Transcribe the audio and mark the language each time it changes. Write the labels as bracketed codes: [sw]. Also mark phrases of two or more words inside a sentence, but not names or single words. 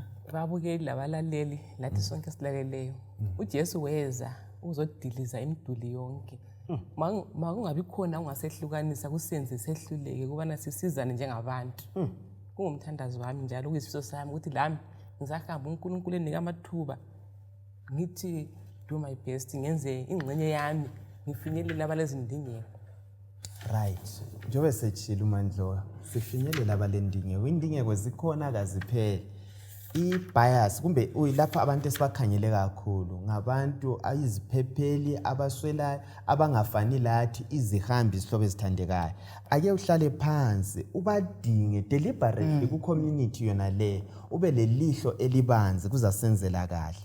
[nd] Babukeli labalaleli lathi sonke silaleleyo. uJesu weza uzodiliza imiduli yonke. Makungabi khona ungasehlukanisa kusenze sehluleke kubana sisizane njengabantu. Kungumthandazo wami njalo kuyisifiso sami ukuthi lami ngizahamba uNkulunkulu enika amathuba ngithi [en] do my best [nd] ngenze ingxenye yami ngifinyelele abalezindingeko. Right. Njengoba sechila uMandlovu sifinyelela abalendingeko. Indingeko zikhona kaziphele. I-bias kumbe uyilapha abantu esibakhangele kakhulu ngabantu ayiziphepheli abaswelayo abangafani lathi izihambi isihlobo ezithandekayo. Ake uhlale phansi ubadinge deliberately ku-community yona le ube lelihlo elibanzi kuzasenzela kahle.